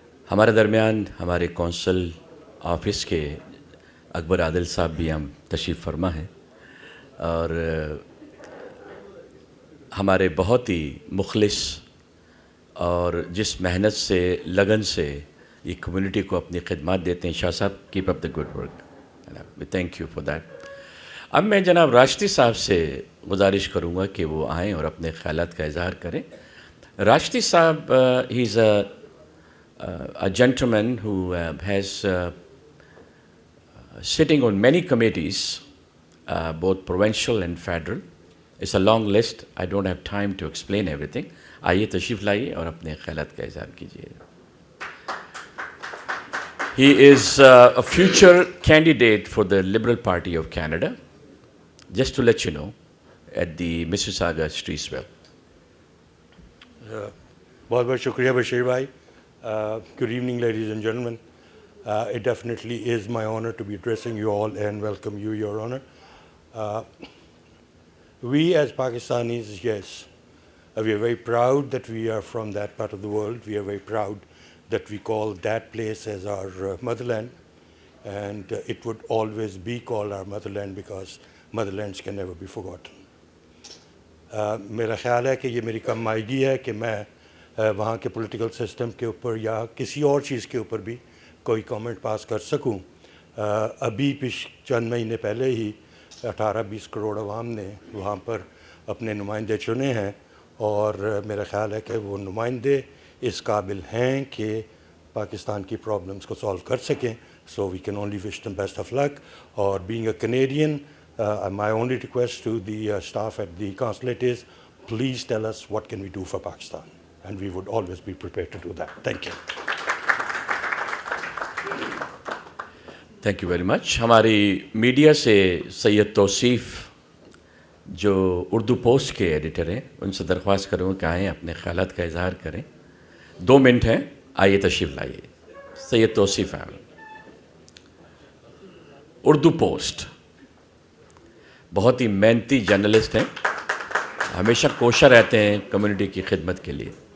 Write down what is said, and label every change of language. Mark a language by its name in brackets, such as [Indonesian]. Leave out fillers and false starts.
[Hindi] हमारे दरमियान हमारे कौंसल ऑफिस के अकबर आदिल साहब भी हम तशरीफ़ फरमा हैं और हमारे बहुत ही मुखलिस और जिस मेहनत से, लगन से ये कम्युनिटी को अपनी खिदमत देते हैं. शाह साहब, [English] Keep up the good work. Thank you for that. [Hindi] अब मैं जनाब राष्ट्री साहब से गुजारिश करूँगा कि वो आएँ और अपने ख्यालात का इजहार करें. [English] राष्ट्री साहब, he is a gentleman who has sitting on many committees, both provincial and federal. It's a long list. I don't have time to explain everything. [Hindi] आइए तशरीफ़ लाइए और अपने ख्यालात का इज़हार कीजिए. [English] He is a future candidate for the Liberal Party of Canada, just to let you know, at the Mississauga Streetsville. [Hindi] बहुत बहुत शुक्रिया बशीर भाई. [English] Good evening, ladies and gentlemen. It definitely is my honor to be addressing you all and welcome you, Your Honor. We as Pakistanis, yes, we are very proud that we are from that part of the world. We are very proud that we call that place as our motherland, and it would always be called our motherland because motherlands can never be forgotten. [Hindi] मेरा ख्याल है कि ये मेरी कम आएगी है कि मैं वहाँ के पॉलिटिकल सिस्टम के ऊपर या किसी और चीज़ के ऊपर भी कोई कमेंट पास कर सकूं. अभी चंद महीने पहले ही 18-20 करोड़ अवाम ने वहाँ पर अपने नुमाइंदे चुने हैं और मेरा ख्याल है कि वो नुमाइंदे इस काबिल हैं कि पाकिस्तान की प्रॉब्लम्स को सॉल्व कर सकें. [English] So we can only wish them best of luck. और being a Canadian, My only request to the staff at the consulate is, please tell us what can we do for Pakistan, and we would always be prepared to do that. Thank you. Thank you very much. [Hindi] हमारी media से सैयद तौसीफ़ जो Urdu post के editor हैं, उनसे दरख्वास्त करूँगा कि आएँ, अपने ख्यालात का इजहार करें. 2 मिनट हैं, आइए तशरीफ़ लाइए. सैयद तौसीफ़ हैं, उर्दू पोस्ट, बहुत ही मेहनती जर्नलिस्ट हैं, हमेशा कोशा रहते हैं कम्युनिटी की खिदमत के लिए.